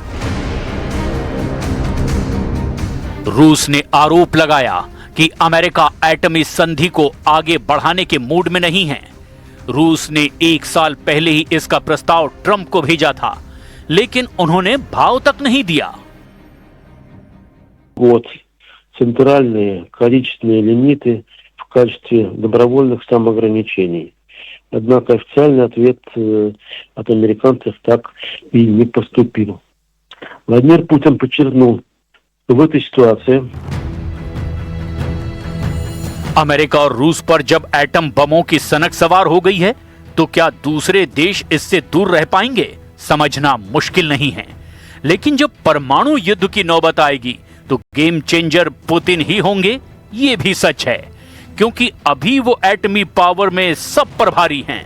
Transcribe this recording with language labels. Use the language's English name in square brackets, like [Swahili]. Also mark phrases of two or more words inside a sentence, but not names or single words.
[Hindi] रूस ने आरोप लगाया कि अमेरिका एटमी संधि को आगे बढ़ाने के मूड में नहीं है। रूस ने 1 साल पहले ही इसका प्रस्ताव ट्रंप को भेजा था, लेकिन उन्होंने भाव तक नहीं दिया। [Russian] Вот центральные количественные лимиты в качестве добровольных самоограничений. Однако официальный ответ от американцев так и не поступил. Владимир Путин подчеркнул, что в этой ситуации [Hindi] अमेरिका और रूस पर जब एटम बमों की सनक सवार हो गई है तो क्या दूसरे देश इससे दूर रह पाएंगे, समझना मुश्किल नहीं है। लेकिन जब परमाणु युद्ध की नौबत आएगी तो [English] game changer [Hindi] पुतिन ही होंगे, ये भी सच है, क्योंकि अभी वो एटमी पावर में सब पर भारी हैं।